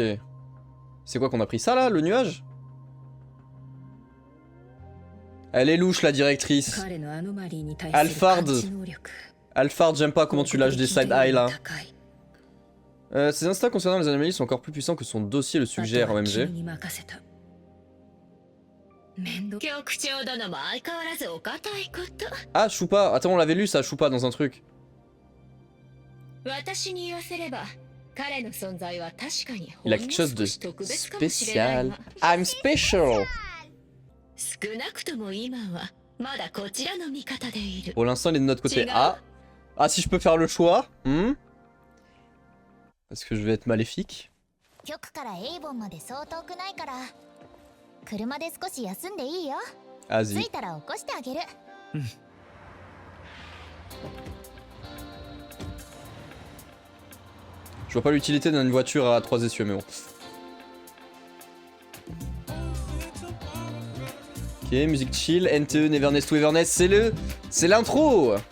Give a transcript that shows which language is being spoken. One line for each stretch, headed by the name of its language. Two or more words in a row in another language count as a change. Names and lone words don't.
French: C'est quoi qu'on a pris ça là, le nuage? Elle est louche la directrice. Alphard. Alphard, j'aime pas comment tu lâches des
English: side eye
French: là. Ses instincts concernant les anomalies sont encore plus puissants que son dossier le suggère,
Japanese: あとは
English: OMG.
Japanese: 君に任せた。面倒。局長殿も相変わらずお堅いこと。
French: Ah, Choupa. Attends, on l'avait lu ça, Choupa, dans un truc.
Japanese: 私に言わせれば彼の存在は確かに
French: Il a quelque chose de
Japanese: ほんの少し特別かもしれない
French: spécial.
Japanese: が
English: I'm special.
Japanese: 少なくとも今はまだこちらの味方でいる。
French: Pour l'instant, il est de notre côté. Chiga. Ah. Ah, si je peux faire le choix. Est-ce que je vais être maléfique?
Japanese: 局からエイボンまでそう遠くないから車で少し休んでいいよ。着
French: Vas-y.
Japanese: いたら起こしてあげる。
French: Je vois pas l'utilité d'une voiture à 3 essieux, mais bon. Ok, musique chill, NTE, Neverness to Everness, c'est l'intro.